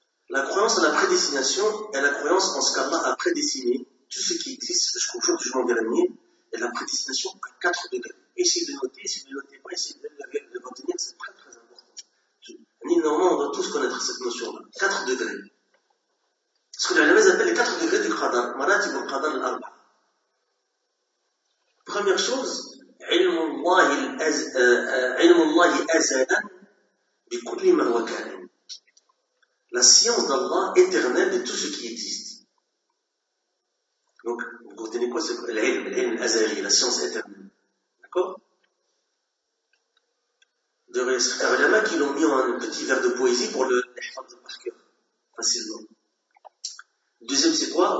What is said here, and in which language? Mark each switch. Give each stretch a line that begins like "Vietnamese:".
French: La croyance en la prédestination est la croyance en ce qu'Allah a prédestiné tout ce qui existe jusqu'au jour du jugement dernier et la prédestination à 4 degrés. Essayez de noter, essayez de noter pas, essayez de retenir, c'est très très important. Normalement, on doit tous connaître cette notion-là. 4 degrés. Ce que les ulémas appellent les 4 degrés du qadar. Maratib al-qadar al-arba. Première chose,
Arabic: علم الله أزلا بكل ما هو كائن.
French: La science d'Allah éternelle de tout ce qui existe. Donc, vous comprenez quoi, c'est l'ilm azali, la science éternelle. D'accord ? De reste, il y en a qui l'ont mis en un petit vers de poésie pour le faire par cœur, facilement. Deuxième, c'est quoi ?